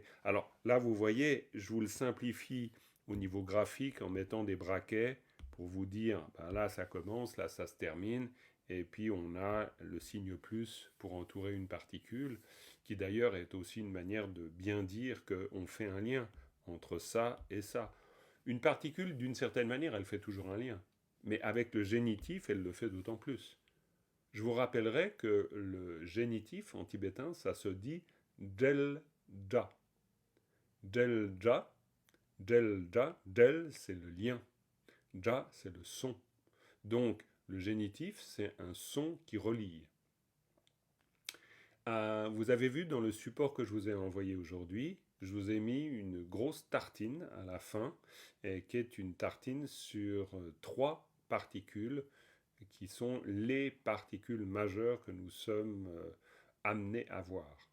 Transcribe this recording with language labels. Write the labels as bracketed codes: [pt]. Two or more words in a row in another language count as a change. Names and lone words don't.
[fr] Alors là, vous voyez, je vous le simplifie au niveau graphique en mettant des braquets pour vous dire, ben là ça commence, là ça se termine, et puis on a le signe plus pour entourer une particule, qui d'ailleurs est aussi une manière de bien dire qu'on fait un lien entre ça et ça. Une particule, d'une certaine manière, elle fait toujours un lien. Mais avec le génitif, elle le fait d'autant plus. Je vous rappellerai que le génitif en tibétain, ça se dit del-ja. [bo] Del-ja, del-ja, del, [fr] c'est le lien. Ja, c'est le son. Donc, le génitif, c'est un son qui relie. Vous avez vu dans le support que je vous ai envoyé aujourd'hui, je vous ai mis une grosse tartine à la fin, et qui est une tartine sur trois particules qui sont les particules majeures que nous sommes amenés à voir.